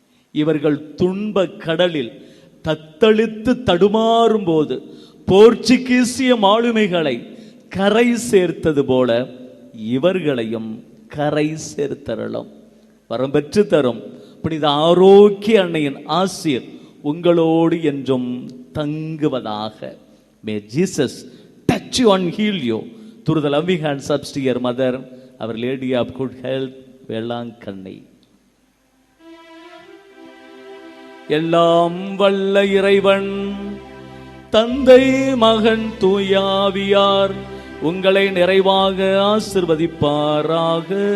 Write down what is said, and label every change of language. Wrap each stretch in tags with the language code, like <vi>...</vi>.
<ta>இவர்கள் துன்ப கடலில் தத்தளித்து தடுமாறும் போது போர்ச்சுகீசிய மாலுமிகளை கரை சேர்த்தது போல இவர்களையும் கரை சேர்த்தரலும். வரம் பெற்று தரும் புனித ஆரோக்கிய அன்னையின் ஆசீர் உங்களோடு என்றும் தங்குவதாக.</ta> <en>May Jesus touch you and heal you through the loving hands of your mother, our Lady of Good Health, Velankanni.</en> <ta>எல்லாம் வல்ல இறைவன் தந்தை மகன் தூயாவியார் உங்களை நிறைவாக ஆசிர்வதிப்பாராக.</ta>